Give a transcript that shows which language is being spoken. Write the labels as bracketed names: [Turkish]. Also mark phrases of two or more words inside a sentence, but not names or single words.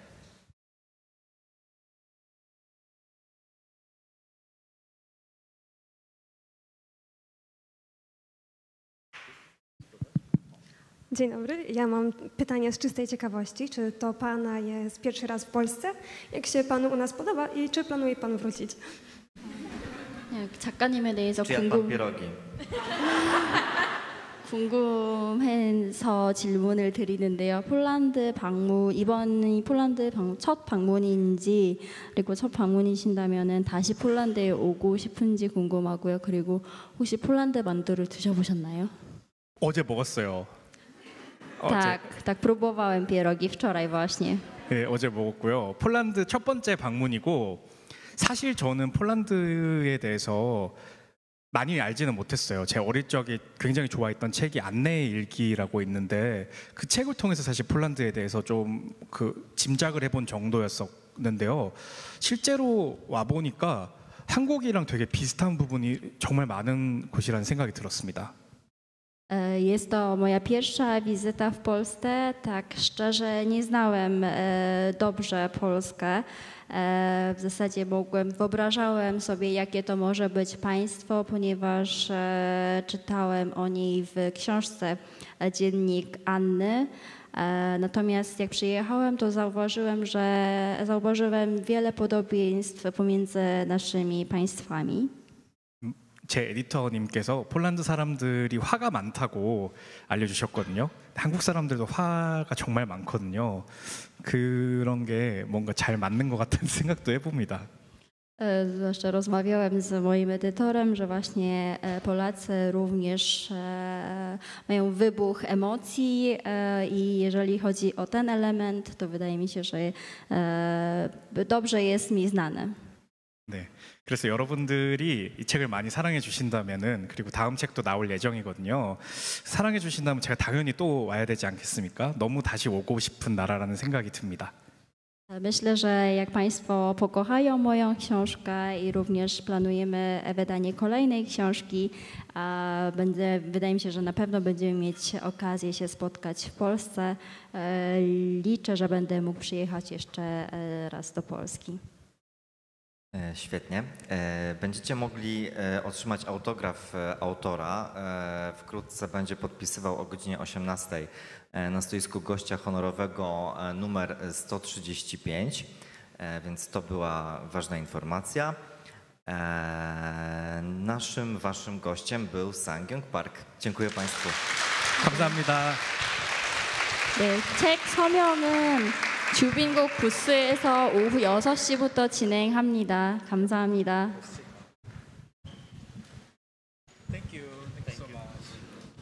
[Polish] Dzień dobry. Ja mam pytanie z czystej ciekawości. Czy to Pana jest pierwszy raz w Polsce? Jak się Panu u nas podoba i czy planuje Pan wrócić? [Korean] 작가님에 대해서 [Polish] Czy jadł pan pierogi? [Korean] 궁금해서 질문을 드리는데요. 이번이 첫 방문인지, 그리고 첫 방문이신다면은 다시 폴란드에 오고 싶은지 궁금하고요. 그리고 혹시 폴란드 만두를 드셔보셨나요? 어제 먹었어요. [Polish] Tak, próbowałem pierogi wczoraj właśnie. [Korean] 네, 어제 먹었고요. 폴란드 첫 번째 방문이고 사실 저는 폴란드에 대해서 많이 알지는 못했어요. 제 어릴 적에 굉장히 좋아했던 책이 안내의 일기라고 있는데 그 책을 통해서 사실 폴란드에 대해서 좀 짐작을 해본 정도였었는데요. 실제로 와 보니까 한국이랑 되게 비슷한 부분이 정말 많은 곳이라는 생각이 들었습니다. [Polish] Jest to moja pierwsza wizyta w Polsce. Tak szczerze nie znałem dobrze Polskę. W zasadzie wyobrażałem sobie, jakie to może być państwo, ponieważ czytałem o niej w książce Dziennik Anny. Natomiast jak przyjechałem, to zauważyłem wiele podobieństw pomiędzy naszymi państwami. [Korean] 제 에디터님께서 폴란드 사람들이 화가 많다고 알려주셨거든요. 한국 사람들도 화가 정말 많거든요. 그런 게 뭔가 잘 맞는 것 같은 생각도 해봅니다. [Polish] Zwłaszcza rozmawiałem z moim edytorem, że właśnie Polacy również mają wybuch emocji i jeżeli chodzi o ten element, to wydaje mi się, że dobrze jest mi znane. [Korean] 네. 그래서 여러분들이 이 책을 많이 사랑해 주신다면은 그리고 다음 책도 나올 예정이거든요. 사랑해 주신다면 제가 당연히 또 와야 되지 않겠습니까? 너무 다시 오고 싶은 나라라는 생각이 듭니다. [Polish] Myślę, że jak Państwo pokochają moją książkę i również planujemy wydanie kolejnej książki, wydaje mi się, że na pewno będziemy mieć okazję się spotkać w Polsce. Liczę, że będę mógł przyjechać jeszcze raz do Polski. Świetnie. Będziecie mogli otrzymać autograf autora. Wkrótce będzie podpisywał o godzinie 18 na stoisku gościa honorowego numer 135, więc to była ważna informacja. Waszym gościem był Sang-Young Park. Dziękuję Państwu. [Korean] 감사합니다. 네, 책 서명은 주빈국 부스에서 오후 6시부터 진행합니다. 감사합니다. [English] Thank you. Thank you so much.